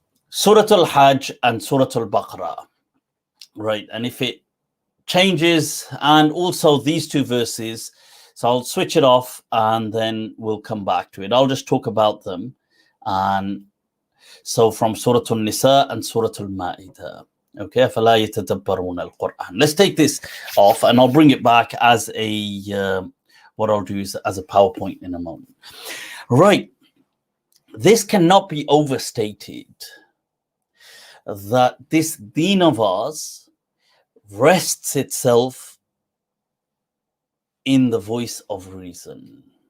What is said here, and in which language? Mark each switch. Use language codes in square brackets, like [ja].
[en] Surah Al-Hajj and Surah Al-Baqarah. Right. And if it changes, and also these two verses, so I'll switch it off and then we'll come back to it. I'll just talk about them. And so from Surah An-Nisa and Surah Al-Ma'idah. [ar] Okay, فَلَا يَتَدَبَّرُونَ الْقُرْآنَ. [en] Let's take this off, and I'll bring it back as what I'll do is as a PowerPoint in a moment. Right. This cannot be overstated, that this deen of ours rests itself in the voice of reason.